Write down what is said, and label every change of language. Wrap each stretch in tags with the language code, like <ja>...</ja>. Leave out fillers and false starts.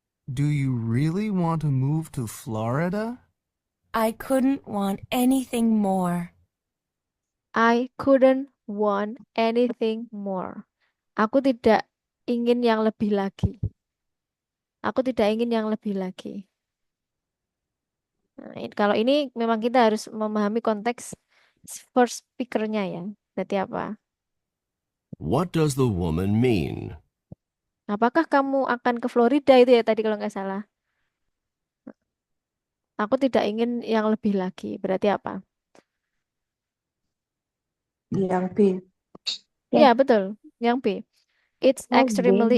<en>Do you really want to move to Florida? I couldn't want anything more. I couldn't want anything more.</en> <id>Aku tidak ingin yang lebih lagi. Aku tidak ingin yang lebih lagi. Nah, kalau ini memang kita harus memahami konteks for speaker-nya ya. Berarti apa?</id> <en>What does the woman mean?</en> <id>Apakah kamu akan ke Florida itu ya tadi kalau nggak salah? Aku tidak ingin yang lebih lagi. Berarti apa? Yang B. Iya, betul. Yang B. It's Oh,</id> <en>extremely</en>